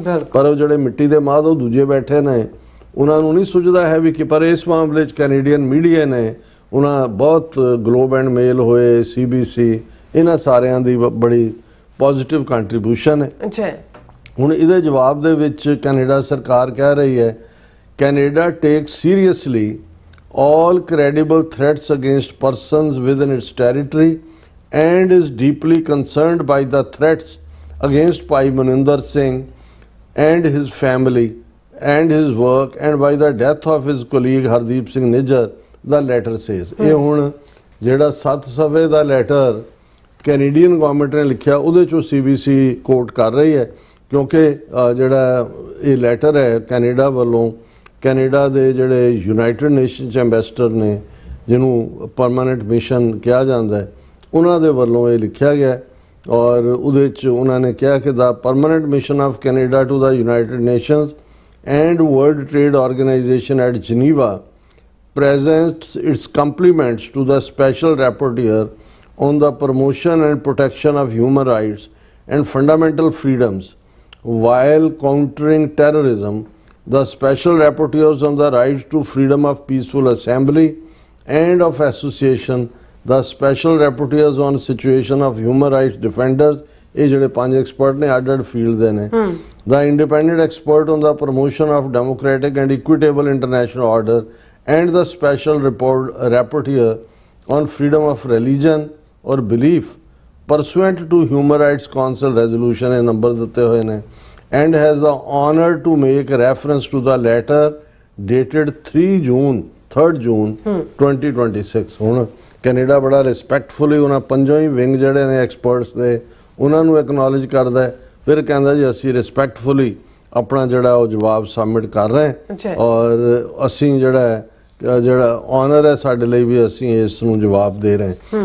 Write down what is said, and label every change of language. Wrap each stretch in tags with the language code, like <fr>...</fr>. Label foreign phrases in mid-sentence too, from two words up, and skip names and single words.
<pa>ਪਰ ਉਹ ਜਿਹੜੇ ਮਿੱਟੀ ਦੇ ਮਾਦ ਉਹ ਦੂਜੇ ਬੈਠੇ ਨੇ, ਉਹਨਾਂ ਨੂੰ ਨਹੀਂ ਸੁਝਦਾ ਹੈ ਵੀ ਕਿ ਪਰ ਇਸ ਮਾਮਲੇ 'ਚ ਕੈਨੇਡੀਅਨ ਮੀਡੀਆ ਨੇ ਉਹਨਾਂ ਬਹੁਤ ਗਲੋਬ ਐਂਡ ਮੇਲ ਹੋਏ, CBC, ਇਹਨਾਂ ਸਾਰਿਆਂ ਦੀ ਬੜੀ</pa> <en>positive contribution</en> <pa>ਹੈ। ਅੱਛਾ, ਹੁਣ ਇਹਦੇ ਜਵਾਬ ਦੇ ਵਿੱਚ ਕੈਨੇਡਾ ਸਰਕਾਰ ਕਹਿ ਰਹੀ ਹੈ</pa> <en>Canada take seriously all credible threats against persons within its territory and is deeply concerned by the threats against Bhai Maninder Singh and his family and his work and by the death of his colleague Hardeep Singh Nijjar, the letter says।</en> <pa>ਇਹ ਹੁਣ ਜਿਹੜਾ 7 ਸਫ਼ੇ ਦਾ ਲੈਟਰ</pa> <en>Canadian government</en> <pa>ਨੇ ਲਿਖਿਆ ਉਹਦੇ ਚੋਂ CBC ਕੋਟ ਕਰ ਰਹੀ ਹੈ, ਕਿਉਂਕਿ ਜਿਹੜਾ ਇਹ ਲੈਟਰ ਹੈ ਕੈਨੇਡਾ ਵੱਲੋਂ, ਕੈਨੇਡਾ ਦੇ ਜਿਹੜੇ</pa> <en>United Nations ambassador</en> <pa>ਨੇ ਜਿਹਨੂੰ</pa> <en>permanent mission</en> <pa>ਕਿਹਾ ਜਾਂਦਾ ਹੈ, ਉਹਨਾਂ ਦੇ ਵੱਲੋਂ ਇਹ ਲਿਖਿਆ ਗਿਆ। ਔਰ ਉਹਦੇ 'ਚ ਉਹਨਾਂ ਨੇ ਕਿਹਾ ਕਿ</pa> <en>the Permanent Mission of Canada to the United Nations and World Trade Organization at Geneva presents its compliments to the special rapporteur on the promotion and protection of human rights and fundamental freedoms while countering terrorism, the special rapporteurs on the right to freedom of peaceful assembly and of association, the special rapporteurs on situation of human rights defenders,</en> <pa>ਇਹ ਜਿਹੜੇ 5 ਐਕਸਪਰਟ ਨੇ ਅੱਡ-ਅੱਡ ਫੀਲਡ ਦੇ ਨੇ,</pa> <en>the independent expert on the promotion of democratic and equitable international order and the special rapporteur on freedom of religion or belief pursuant to Human Rights Council resolution</en> <pa>ਇਹ ਨੰਬਰ ਦਿੱਤੇ ਹੋਏ ਨੇ,</pa> <en>and has the honor to make reference to the letter dated 3 June 2026।</en> <pa>ਹੁਣ ਕੈਨੇਡਾ ਬੜਾ ਰਿਸਪੈਕਟਫੁਲੀ ਉਹਨਾਂ ਪੰਜੋਂ ਹੀ ਵਿੰਗ ਜਿਹੜੇ ਨੇ ਐਕਸਪਰਟਸ ਦੇ ਉਹਨਾਂ ਨੂੰ ਐਕਨੋਲਜ ਕਰਦਾ ਹੈ, ਫਿਰ ਕਹਿੰਦਾ ਜੀ ਅਸੀਂ ਰਿਸਪੈਕਟਫੁਲੀ ਆਪਣਾ ਜਿਹੜਾ ਉਹ ਜਵਾਬ ਸਬਮਿਟ ਕਰ ਰਹੇ ਹਾਂ ਔਰ ਅਸੀਂ ਜਿਹੜਾ ਆਨਰ ਹੈ ਸਾਡੇ ਲਈ ਵੀ ਅਸੀਂ ਇਸ ਨੂੰ ਜਵਾਬ ਦੇ ਰਹੇ ਹਾਂ।</pa>